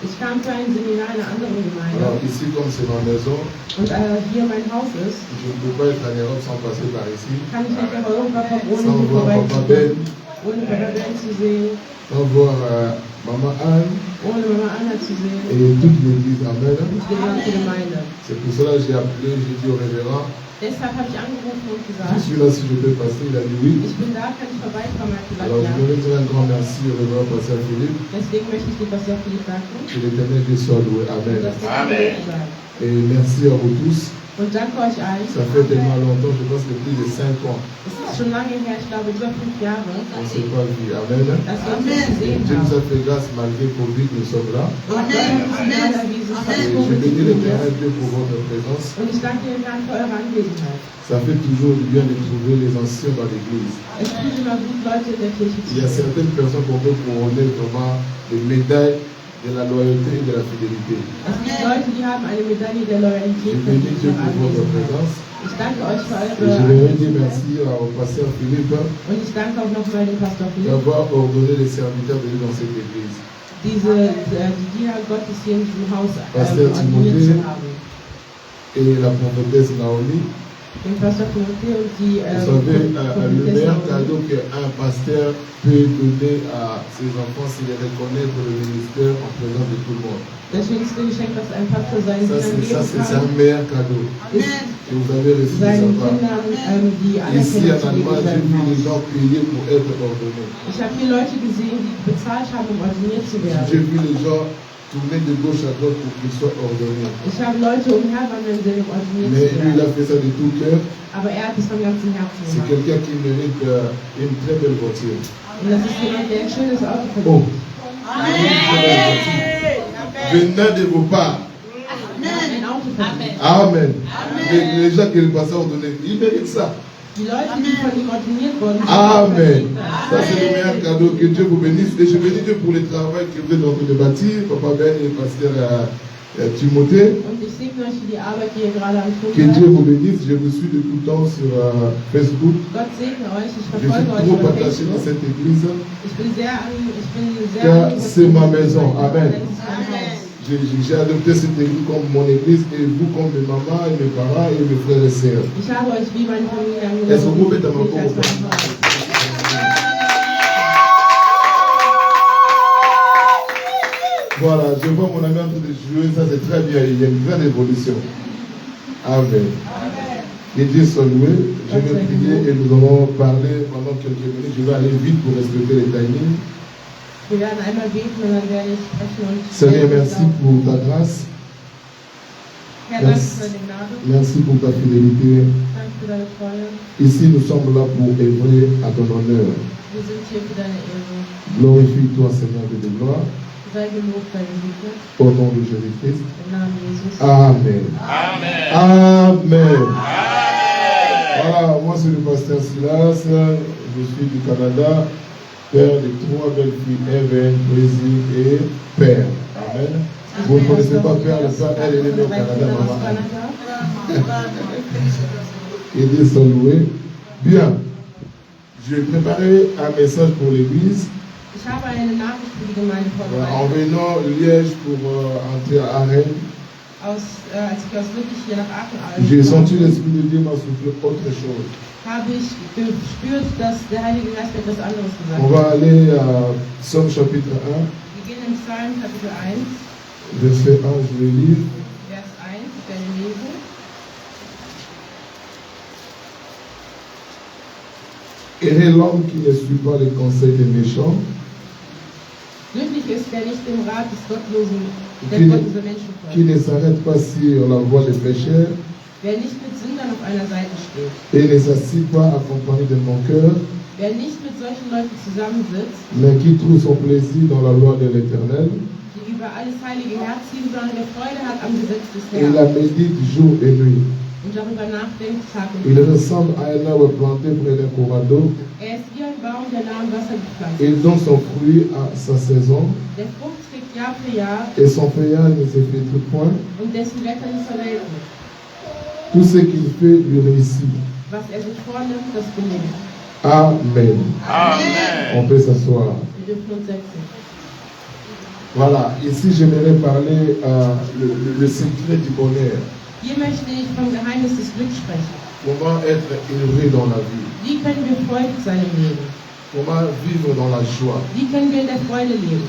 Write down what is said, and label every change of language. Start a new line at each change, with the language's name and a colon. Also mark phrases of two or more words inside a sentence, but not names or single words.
French: Alors ici, comme c'est ma maison, je ne peux pas être en Europe sans passer par ici. Sans voir Papa Ben, sans voir Maman Anne et toute l'église. Amen. C'est pour cela que j'ai appelé, j'ai dit au révérend.
German: Deshalb habe ich angerufen und gesagt,
French: je suis là si je peux passer. Il a dit oui.
German: Ich bin da, kann ich vorbeikommen?
French: Alors je voulais dire un grand merci au révérend Pasteur Philippe.
German: Deswegen möchte ich dem Pasteur Philippe danken.
French: Que l'Éternel Dieu soit loué. Amen. Amen. Et merci à vous tous.
German: Und danke euch allen.
French: Ça fait tellement longtemps, je pense que plus de 5 ans.
German: Es ist schon lange her, ich glaube über 5 Jahre.
French: On ne s'est pas vu. Amen.
German: Dass wir uns nicht gesehen
French: Dieu nous
German: haben.
French: a fait grâce malgré Covid, nous sommes là. Amen. Amen. Et je bénis l'Éternel Dieu pour votre présence.
German: Und ich danke dem Herrn für eure Anwesenheit.
French: Ça fait toujours du bien de trouver les anciens dans l'église.
German: Es tut immer gut, Leute in der Kirche zu
French: Il y a
German: sehen.
French: certaines personnes qu'on peut couronner vraiment des médailles de la loyauté et de la fidélité.
German: Es gibt Leute, die haben eine Medaille der Loyalität.
French: Je bénis Dieu pour votre présence.
German: Ich danke euch für
French: Et je
German: eure
French: voudrais dire
German: Anwesenheit.
French: merci au pasteur Philippe
German: Und ich danke auch nochmal dem Pastor Philipp,
French: d'avoir ordonné les serviteurs de Dieu dans cette église.
German: die Diener Gottes hier in diesem Haus
French: Pasteur
German: ordiniert
French: Timothée.
German: zu haben.
French: Et la prophétesse Naomi.
German: Den Pastor Timothée und die
French: Vous savez, le
German: Prophétesse
French: meilleur
German: Naomi.
French: cadeau qu'un pasteur peut donner à ses enfants, c'est de reconnaître le ministère en présence de tout le monde.
German: Das schönste Geschenk, das ein Pastor seinen
French: Ça,
German: Kindern
French: c'est
German: geben
French: un
German: kann,
French: meilleur cadeau
German: ist
French: que vous avez reçu de sa
German: seinen
French: part.
German: Kindern die
French: Ici
German: Anerkennung
French: en
German: zu
French: Allemagne, j'ai vu les
German: geben.
French: gens payer pour être ordonnés.
German: Ich habe hier Leute gesehen, die bezahlt haben, um ordiniert zu
French: J'ai
German: werden.
French: vu les gens tourner de gauche à droite pour qu'il soit ordonné.
German: Ich habe Leute umherwandeln sehen, um ordiniert
French: Mais
German: zu
French: lui, il a
German: werden.
French: fait ça de tout cœur.
German: Aber er hat es von ganzem Herzen
French: C'est
German: gemacht.
French: quelqu'un qui mérite une très belle voiture.
German: Und das ist jemand, der ein schönes Auto
French: Oh,
German: verdient.
French: venant de vos parts.
German: Ein Auto verdient.
French: Amen. Les gens qui le passent ordonné, ils méritent ça.
German: Die Leute, die von ihm ordiniert wurden,
French: Amen. Ça, c'est le meilleur cadeau. Que Dieu vous bénisse. Et je bénis Dieu pour le travail que vous êtes en train de bâtir. Papa Ben et pasteur Timothée.
German: Und ich segne euch für die Arbeit, die ihr gerade am Tun
French: Que Dieu
German: seid.
French: vous bénisse. Je vous suis de tout le temps sur Facebook.
German: Gott segne euch. Ich
French: Je suis
German: verfolge euch
French: trop
German: über
French: attaché dans
German: Facebook.
French: cette église.
German: Ich bin sehr
French: Car c'est ma maison. Amen.
German: Das ist mein Haus.
French: J'ai adopté cette église comme mon église et vous comme mes mamans et mes parents et mes frères et sœurs.
German: Ich habe euch wie meine Familie
French: Est-ce que vous
German: angenommen.
French: pouvez dans mon
German: Ich als
French: corps?
German: mein Haus.
French: Voilà, je vois mon ami en train de jouer, ça c'est très bien, il y a une grande évolution. Amen. Que Dieu soit loué. Je vais prier et nous allons parler pendant quelques minutes. Je vais aller vite pour respecter les timings.
German: Wir werden einmal beten und dann werde ich sprechen und
French: Seigneur, merci pour ta grâce.
German: Herr, danke für deine Gnade.
French: Merci pour ta fidélité.
German: Danke für deine Treue.
French: Ici, nous sommes là pour œuvrer à ton honneur.
German: Wir sind hier für deine Ehre.
French: Glorifie-toi, Seigneur de gloire,
German: Sei gelobt, sei gesegnet.
French: au nom de Jésus-Christ.
German: Im Namen Jesus.
French: Amen. Amen. Voilà, moi c'est le pasteur Silas, je suis du Canada, père de 3 belles filles, Evan, Brésil et père. Amen. Vous ne connaissez pas père, le père, elle est née au Canada, maman. Et Dieu soit loué. Bien, je vais préparer un message pour l'église.
German: Ich habe eine Nachricht für die Gemeinde
French: En
German: vorbereitet.
French: venant Liège pour entrer à Rennes,
German: Als ich aus Lüttich hier nach Aachen
French: j'ai senti
German: bin,
French: l'Esprit de Dieu m'a soufflé autre chose.
German: habe ich gespürt, dass der Heilige Geist etwas anderes gesagt
French: On
German: hat.
French: va aller à Psaume chapitre 1,
German: Wir gehen im Psalm Kapitel 1,
French: verset 1, je vais lire.
German: Vers 1, ich werde lesen.
French: Heureux l'homme qui ne suit pas les conseils des méchants,
German: Glücklich ist, der nicht dem Rat des gottlosen Menschen
French: qui
German: folgt,
French: ne s'arrête pas sur la voie des pécheurs
German: wer nicht mit Sündern auf einer Seite steht,
French: et ne s'assied pas accompagné de moqueurs,
German: wer nicht mit solchen Leuten zusammensitzt,
French: mais qui trouve son plaisir dans la loi de l'Éternel
German: die über alles heilige herziehen, sondern der Freude hat am Gesetz des
French: et la
German: Herrn
French: médite jour et nuit.
German: und darüber nachdenkt Tag und
French: Il
German: Nacht.
French: ressemble à un arbre planté près d'un courant d'eau.
German: Er ist wie ein Baum, der nah am Wasser gepflanzt
French: Il
German: ist.
French: donne son fruit à sa saison
German: Der Frucht trägt Jahr für Jahr
French: et son feuillage ne se flétrit point.
German: und dessen Blätter nicht verwelken.
French: Tout ce qu'il fait lui réussit.
German: Was er sich vornimmt, das gelingt.
French: Amen. On peut s'asseoir.
German: Wir dürfen uns setzen.
French: Voilà, ici j'aimerais parler le secret du bonheur.
German: Hier möchte ich vom Geheimnis des Glücks sprechen.
French: Comment être heureux dans la vie.
German: Wie können wir freudig sein im Leben?
French: Comment vivre dans la joie.
German: Wie können wir in der Freude leben?